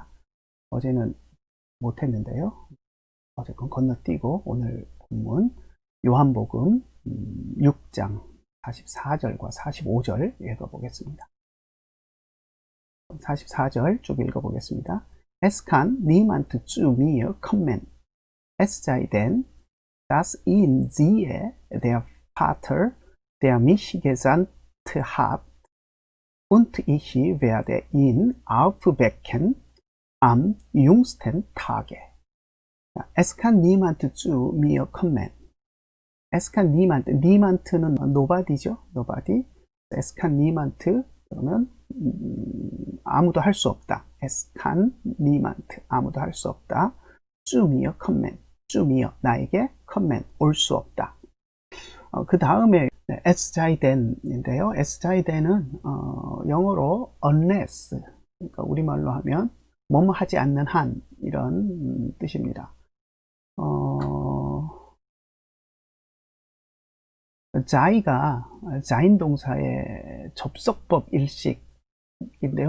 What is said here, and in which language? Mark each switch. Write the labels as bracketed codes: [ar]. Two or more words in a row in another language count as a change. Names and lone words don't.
[ko] 어제는 못했는데요. 어쨌건 건너뛰고 오늘 본문 요한복음 6장 44절과 45절 읽어보겠습니다. 44절 쭉 읽어보겠습니다. [de] Es kann niemand zu mir kommen, es sei denn, dass ihn siehe der Vater, der mich gesandt hat, und ich werde ihn aufwecken am jüngsten Tage. Es kann niemand zu mir kommen. Es kann niemand, niemand는 nobody죠, nobody. Es kann niemand [ko] 그러면 아무도 할 수 없다. [de] Es kann niemand, [ko] 아무도 할 수 없다. [de] zu mir kommen. [ko] 쭈미어 나에게 컴맨 올 수 없다. 그 다음에 es자이덴인데요. es자이덴은 영어로 unless, 그러니까 우리말로 하면 뭐뭐 하지 않는 한 이런 뜻입니다. 자이가 자인 동사의 접속법 일식인데요.